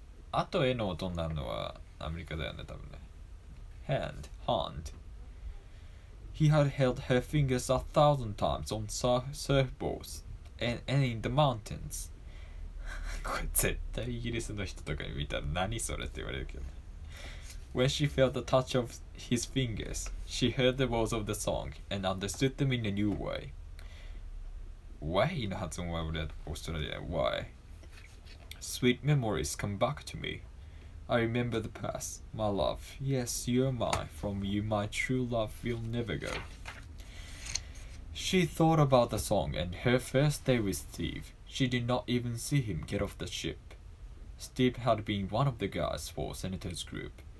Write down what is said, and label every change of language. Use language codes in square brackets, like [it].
[ja] あとへの音になるのはアメリカだよね、多分ね。 [en] hand. He had held her fingers 1,000 times on surfboards and in the mountains. [ja] これ絶対イギリスの人とかに見たら何それって言われるけどね。 [en] When she felt the touch of his fingers, she heard the words of the song and understood them in a new way. [ja] Way の発音は俺はオーストラリアで Why? [en] Sweet memories come back to me. I remember the past, my love. Yes, you are mine. From you, my true love will never go. She thought about the song and her first day with Steve. She did not even see him get off the ship. Steve had been one of the guys for Senator's group.